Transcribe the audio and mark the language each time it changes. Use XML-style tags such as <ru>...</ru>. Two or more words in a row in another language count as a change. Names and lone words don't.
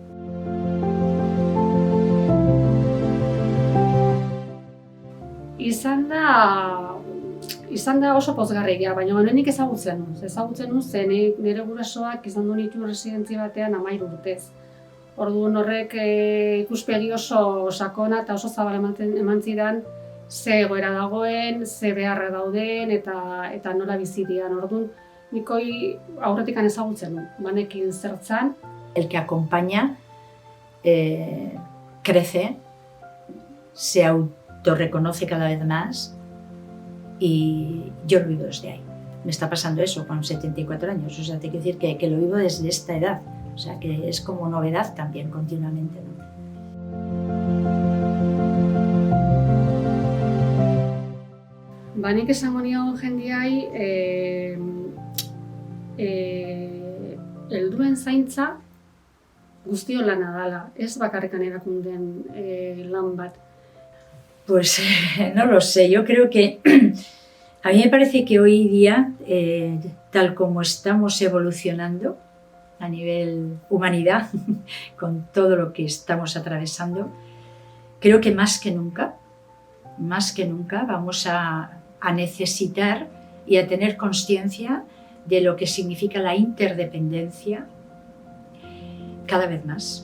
<eu>Izan da oso pozgarria, baina nik ezagutzen nuen, zen nire gurasoak izan du nitu residentzi batean 13 urtez. Orduan horrek ikuspegi oso sakona eta oso zabal eman zidan ze egoera dagoen, ze beharra dauden eta nola bizi dian. Orduan nik aurretik ezagutzen nuen, banekin zertzan.</eu> <es>El que acompaña crece, se autorreconoce cada vez más y yo lo vivo desde ahí. Me está pasando eso con 74 años, o sea, te quiero decir que lo vivo desde esta edad. O sea, que es como novedad también continuamente, ¿no?</es> <eu>Ba, nik esango nion jendiai, helduen zaintza guztion lana dala, ez bakarrikan erakundeen lan bat.</eu> <es>Pues no lo sé, yo creo que a mí me parece que hoy día, tal como estamos evolucionando a nivel humanidad, con todo lo que estamos atravesando, creo que más que nunca vamos a necesitar y a tener conciencia de lo que significa la interdependencia cada vez más.</es>